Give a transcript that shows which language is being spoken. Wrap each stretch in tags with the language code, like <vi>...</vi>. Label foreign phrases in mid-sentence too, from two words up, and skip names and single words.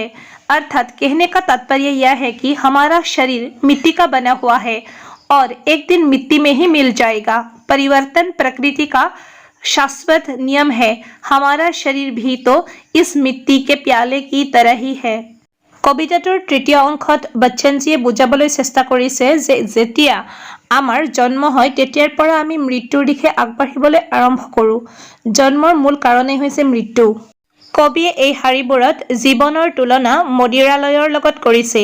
<hi>अर्थात कहने का तात्पर्य यह है कि हमारा शरीर मिट्टी का बना हुआ है और एक दिन मिट्टी में ही मिल जाएगा। परिवर्तन प्रकृति का शाश्वत नियम है। हमारा शरीर भी तो इस मिट्टी के प्याले की तरह ही है।</hi> <as>কবিতাটোৰ তৃতীয় অংশত বচ্চনজীয়ে বুজাবলৈ চেষ্টা কৰিছে যে যেতিয়া আমাৰ জন্ম হয় তেতিয়াৰ পৰা আমি মৃত্যুৰ দিশে আগবাঢ়িবলৈ আৰম্ভ কৰোঁ। জন্মৰ মূল কাৰণেই হৈছে মৃত্যু। কবিয়ে এই শাৰীবোৰত জীৱনৰ তুলনা মদিৰালয়ৰ লগত কৰিছে।</as>